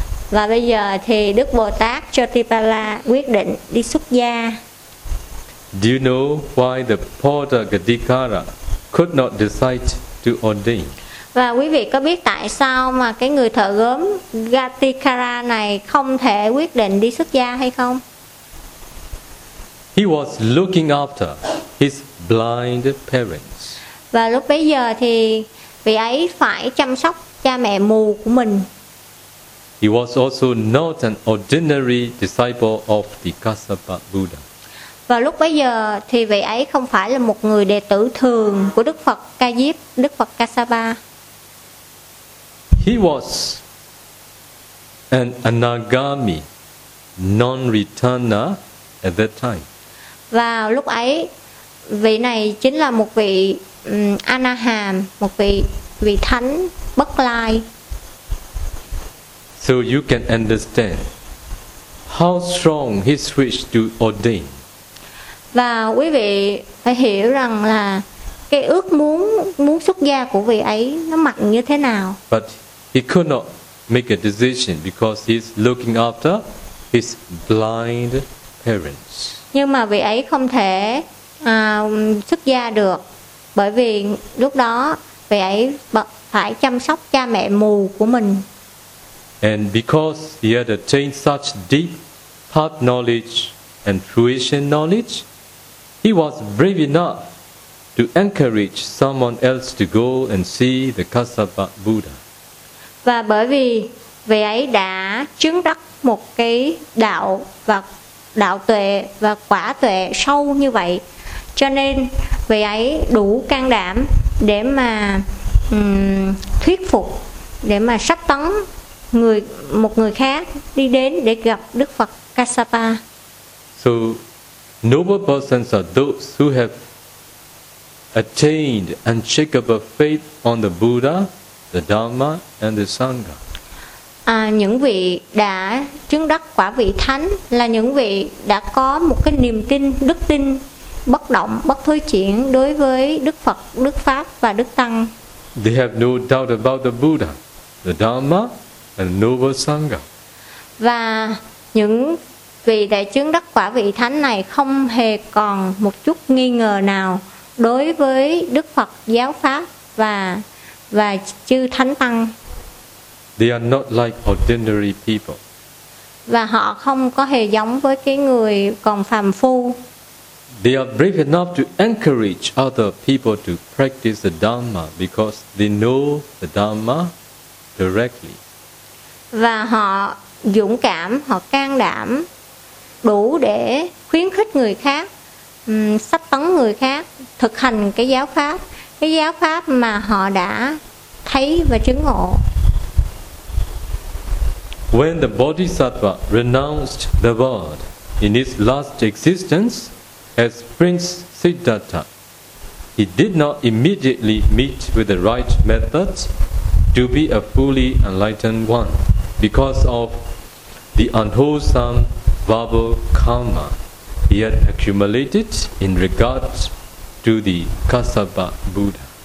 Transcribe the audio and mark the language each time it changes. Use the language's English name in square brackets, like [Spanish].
[Vietnamese] Và bây giờ thì Đức Bồ Tát Jodipala quyết định đi xuất gia. [English] Do you know why the Porter Gatikara could not decide to ordain? [Vietnamese] Và quý vị có biết tại sao mà cái người thợ gốm Gatikara này không thể quyết định đi xuất gia hay không? [English] He was looking after his blind parents. [Vietnamese] Và lúc bấy giờ thì vị ấy phải chăm sóc cha mẹ mù của mình. [English] He was also not an ordinary disciple of the Kassapa Buddha. [Vietnamese] Và lúc bấy giờ thì vị ấy không phải là một người đệ tử thường của Đức Phật Ca Diếp, Đức Phật Kassapa. [English] He was an anagami non-returner at that time. [Vietnamese] Và lúc ấy vị này chính là một vị anaham, một vị thánh bất lai. [English] So you can understand how strong his wish to ordain. [Vietnamese] Và quý vị phải hiểu rằng là cái ước muốn xuất gia của vị ấy nó mạnh như thế nào. [English] But he could not make a decision because he's looking after his blind parents. [Vietnamese] Nhưng mà vị ấy không thể xuất gia được bởi vì lúc đó vị ấy phải chăm sóc cha mẹ mù của mình. [English] And because he had attained such deep heart knowledge and fruition knowledge, he was brave enough to encourage someone else to go and see the Kassapa Buddha. [Vietnamese] Và bởi vì vị ấy đã chứng đắc một cái đạo và đạo tuệ và quả tuệ sâu như vậy, cho nên vị ấy đủ can đảm để mà thuyết phục, để mà sắp tấn một người khác đi đến để gặp Đức Phật Kassapa. [English] So noble persons are those who have attained unshakable faith on the Buddha, the Dhamma and the Sangha. [Vietnamese] Những vị đã chứng đắc quả vị thánh là những vị đã có một cái niềm tin, đức tin bất động, bất thối chuyển đối với Đức Phật, Đức Pháp và Đức Tăng. [English] They have no doubt about the Buddha, the Dharma, and Noble Sangha. [Vietnamese] Và những vị đại chứng đắc quả vị thánh này không hề còn một chút nghi ngờ nào đối với Đức Phật, giáo pháp và chư thánh tăng. [English] They are not like ordinary people. [Vietnamese] Và họ không có hề giống với cái người còn phàm phu. [English] They are brave enough to encourage other people to practice the Dharma because they know the Dharma directly. [Vietnamese] Và họ dũng cảm, họ can đảm đủ để khuyến khích người khác, sắp tấn người khác thực hành cái giáo pháp mà họ đã thấy và chứng ngộ. [English] When the Bodhisattva renounced the world in his last existence as Prince Siddhartha, he did not immediately meet with the right method to be a fully enlightened one because of the unwholesome verbal karma he had accumulated in regard to the Kassapa Buddha.